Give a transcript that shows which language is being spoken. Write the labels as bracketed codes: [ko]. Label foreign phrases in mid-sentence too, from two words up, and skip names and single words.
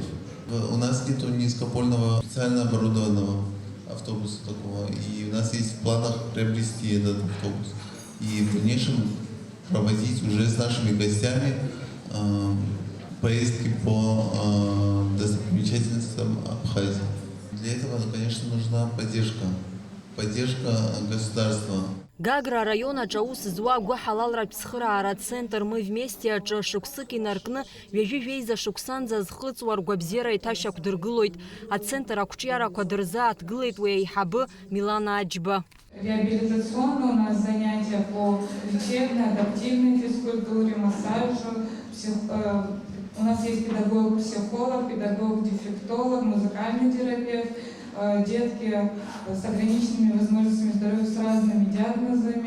[ru] У нас нет низкопольного специально оборудованного автобуса такого, и у нас есть в планах приобрести этот автобус и в дальнейшем проводить уже с нашими гостями поездки по достопримечательностям Абхазии. Для этого, конечно, нужна поддержка государства. [ab] Гагра района аҿаус зуа гәы ҳалалратә цхыраара центр [ru] мы вместе [ab] аҿы шықәсык инаркны ҩажәижәеиза шықәсанӡа зхыҵуа ргәабзиара иҭашьақәдыргылоит. Ацентр ақәҿиарақәа дырзааҭгылеит уи аиҳабы Милана Аџьба. [ru] Реабилитационно у нас занятия по лечебной, адаптивной физкультуре, массажу. У нас есть педагог-психолог, педагог-дефектолог, музыкальный терапевт, детки с ограниченными возможностями здоровья с разными диагнозами.